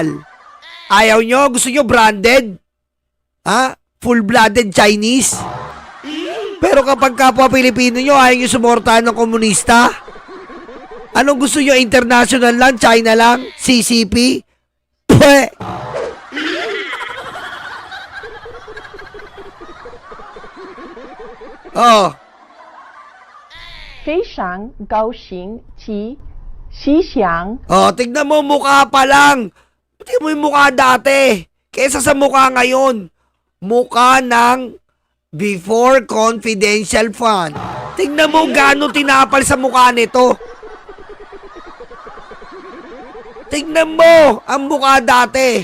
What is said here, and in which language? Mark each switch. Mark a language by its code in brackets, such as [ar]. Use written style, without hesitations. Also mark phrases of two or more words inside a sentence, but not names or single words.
[tl] Ayaw nyo, gusto nyo branded? [en] Ha? Full-blooded Chinese? [tl] Pero kapag kapwa Pilipino nyo, ayaw nyo sumortahan ng komunista? Anong gusto nyo? International lang? China lang? CCP? Pwe! Oh. [zh] 非常高兴及吉祥。 [tl] Oh, tignan mo, mukha pa lang. Tignan mo yung mukha dati. Kesa sa mukha ngayon. Mukha ng before [en] confidential fund. [tl] Tignan mo gaano tinapal sa mukha nito. Tignan mo ang mukha dati.